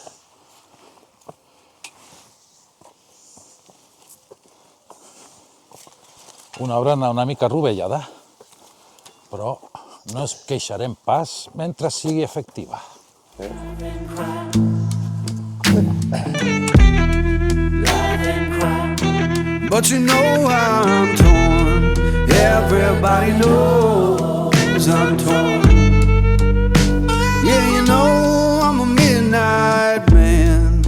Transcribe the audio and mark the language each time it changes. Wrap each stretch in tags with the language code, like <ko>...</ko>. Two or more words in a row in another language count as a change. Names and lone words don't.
<ca>Una brana una mica rovellada, però no es queixarem pas mentre sigui efectiva.</ca> <en>But you know I'm torn. Everybody knows I'm torn. Yeah, you know I'm a midnight man.</en>